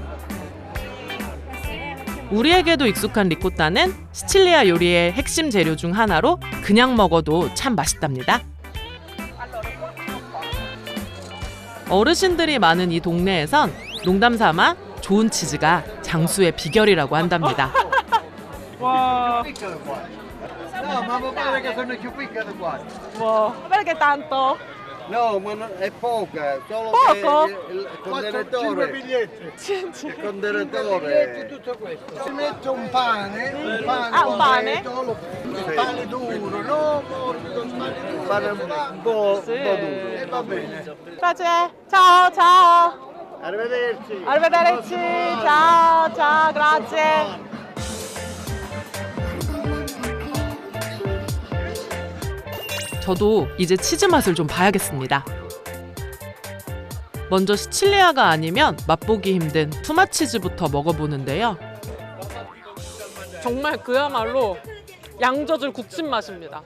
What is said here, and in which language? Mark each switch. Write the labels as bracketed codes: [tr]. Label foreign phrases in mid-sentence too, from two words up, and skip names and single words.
[ko] 우리에게도 익숙한 리코타는 시칠리아 요리의 핵심 재료 중 하나로 그냥 먹어도 참 맛있답니다. 어르신들이 많은 이 동네에선 농담 삼아 좋은 치즈가 장수의 비결이라고 한답니다. 와, [it] No, ma mi pare che sono più piccole qua. 와, perché tanto? No, ma è poca, solo Poco? che il 5 contenitore. biglietti. Il contenitore. Tutto questo. Si mette un pane un pane? un pane duro, no morbido, un pane duro. Pane un po' Sì. duro. E va bene. Grazie. Ciao, ciao. Arrivederci. Arrivederci. Ciao, ciao, grazie. [ko] 저도 이제 치즈 맛을 좀 봐야겠습니다. 먼저 시칠리아가 아니면 맛보기 힘든 투마치즈부터 먹어보는데요. 정말 그야말로 양젖을 굳힌 맛입니다.